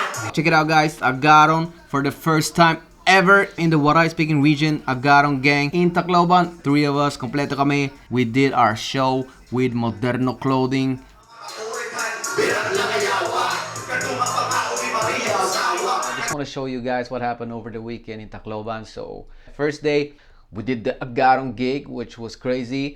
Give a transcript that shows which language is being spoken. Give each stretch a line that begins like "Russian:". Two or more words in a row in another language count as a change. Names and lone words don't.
English: Check it out, guys. Agaron for the first time ever in the Waray speaking region. Agaron gang in Tacloban. 3 of us,
Filipino: kompleto kami.
English: We did our show with Moderno clothing. I just want to show you guys what happened over the weekend in Tacloban. So first day, we did the Agaron gig, which was crazy.